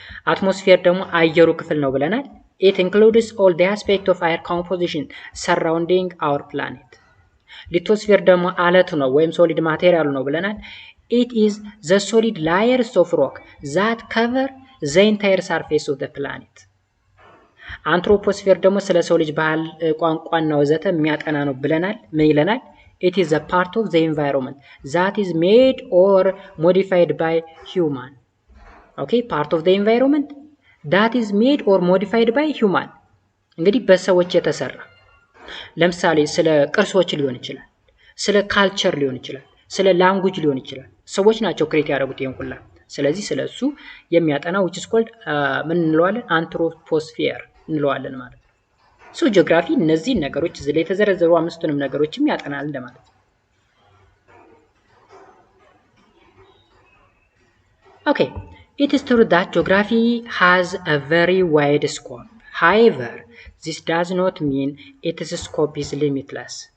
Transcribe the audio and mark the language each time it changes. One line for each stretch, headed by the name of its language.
Amharic: አትሞስፌር ደግሞ አየሩ ክፍል ነው ብለናል።
English: it includes all the aspect of air composition surrounding our planet።
Amharic: ሊቶስፌር ደግሞ አለት ነው ወይም ሶሊድ ማቴሪያል ነው ብለናል።
English: it is the solid layers of rock that cover the entire surface of the planet።
Amharic: አንትሮፖስፌር ደግሞ ስለ ሰው ልጅ ባህል፣ ቋንቋና ወዘተ የሚያጠና ነው ብለናል። ምን ይለናል?
English: it is a part of the environment that is made or modified by human። okay part of the environment that is made or modified by human
Amharic: እንግዲህ በሰዎች የተሰራ ለምሳሌ ስለ ቅርሶች ሊሆን ይችላል፣ ስለ ካልቸር ሊሆን ይችላል፣ ስለ ላንጉጅ ሊሆን ይችላል። ሰዎች ናቸው ክሬት ያደረጉት ይሄን ሁላ። ስለዚህ ስለሱ የሚያጠና
English: which is called
Amharic: ምን እንለዋለን? አንትሮፖስፌር እንለዋለን ማለት ነው። ሶ ጂኦግራፊ እነዚህ ነገሮች እዚህ ላይ የተዘረዘሩ አምስቱንም ነገሮችም ያጠናል እንደማለት ነው።
English: okay it is true that geography has a very wide scope. However, this does not mean its scope is limitless.